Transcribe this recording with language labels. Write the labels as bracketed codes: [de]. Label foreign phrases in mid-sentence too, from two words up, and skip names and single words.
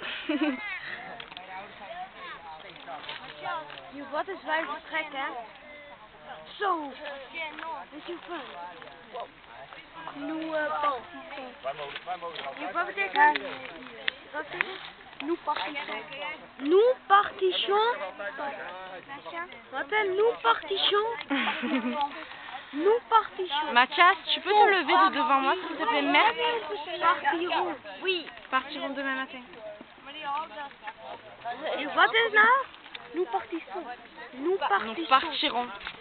[nl] Wat is wij vertrekken, hè? Zo! Is je fun? [fr] Nous partons. [nl] Wat betekent dat? Wat betekent het? [fr] Nous partons. Nous partons. [nl] Wat is [fr] nous partons? Nous partons. Mathias, tu peux te lever de devant moi s'il te plaît? Merci. Partirons. Oui. Partirons demain matin. [nl] Wat is nou? [fr] Nous partissons. Nous Nous partirons.